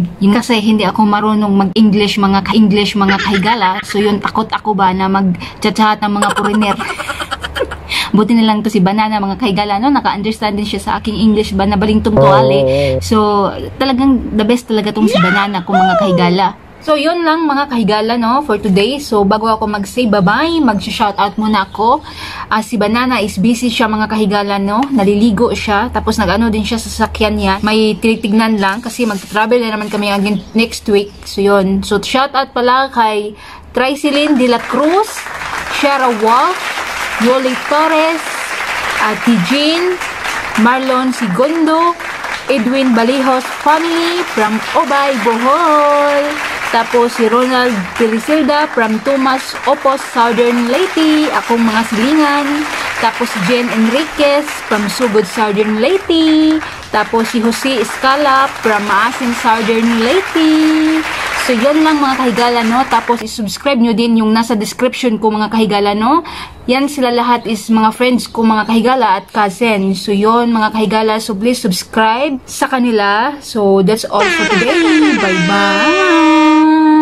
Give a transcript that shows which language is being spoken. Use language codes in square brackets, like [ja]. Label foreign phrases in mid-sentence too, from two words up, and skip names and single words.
[tl] Yung kasi hindi ako marunong mag-English, mga kahigala. So yun, takot ako ba na mag-chat-chat ng mga foreigner. Buti na lang to si Banana, mga kahigala, no? Naka-understand din siya sa aking English ba na balingtong tuwali. So, talagang [en] the best [tl] talaga tong si Banana ko mga kahigala. So, yun lang mga kahigala, [en] no, for today. [tl] So, bago ako mag-say bye-bye, mag-shoutout muna ako. Si Banana is busy siya mga kahigala, no. Naliligo siya. Tapos nag-ano din siya sa sasakyan niya. May tinitignan lang kasi mag-travel na naman kami [en] again next week. [tl] So, yun. So, shoutout pala kay Tricelyn De La Cruz, Shara Wolf, Yoli Torres, Tijin, Marlon Segundo, Edwin Balihos family from Obay, Bohol. Tapos si Ronald Pelisilda from Tomas Opos, Southern Leyte, [ceb] akong mga silingan. [tl] Tapos si Jen Enriquez from Sugod, Southern Leyte. Tapos si Jose Escala from Maasin, Southern Leyte. So yun lang mga kahigala, no. Tapos i-subscribe nyo din yung nasa description ko mga kahigala, no. Yan sila lahat is mga friends ko mga kahigala at cousin. So yun mga kahigala, so [en] please subscribe [tl] sa kanila. [en] So that's all for today. Bye bye.